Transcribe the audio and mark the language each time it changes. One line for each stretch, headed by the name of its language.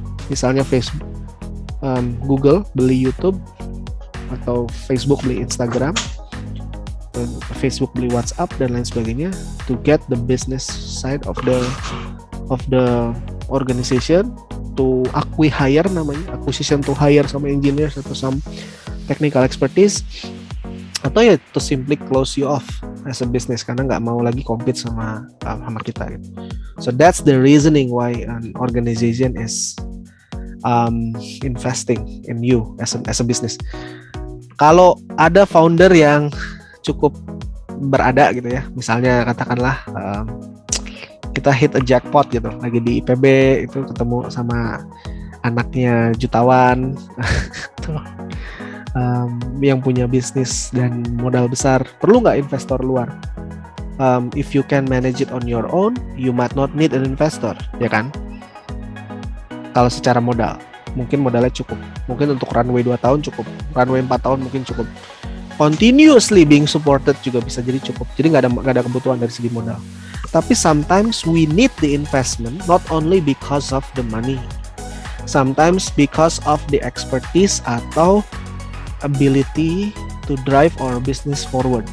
Indonesian: Misalnya Facebook, Google beli YouTube, atau Facebook beli Instagram, Facebook beli WhatsApp dan lain sebagainya,
English: to get the business side of the organization, to acquire
Indonesian: namanya,
English: acquisition to hire some engineers
Indonesian: atau
English: some technical expertise,
Indonesian: atau ya
English: to simply close you off as a business
Indonesian: karena nggak mau lagi compete sama kita gitu.
English: So that's the reasoning why an organization is investing in you as a business.
Indonesian: Kalau ada founder yang cukup berada gitu ya, misalnya katakanlah kita
English: hit a jackpot
Indonesian: gitu, lagi di IPB itu ketemu sama anaknya jutawan yang punya bisnis dan modal besar, perlu nggak investor luar?
English: If you can manage it on your own, you might not need an investor,
Indonesian: ya kan? Kalau secara modal, mungkin modalnya cukup, mungkin untuk runway 2 tahun cukup, runway 4 tahun mungkin cukup,
English: continuously being supported
Indonesian: juga bisa jadi cukup. Jadi nggak ada kebutuhan dari segi modal. Tapi
English: sometimes we need the investment not only because of the money, sometimes because of the expertise
Indonesian: atau
English: ability to drive our business forward.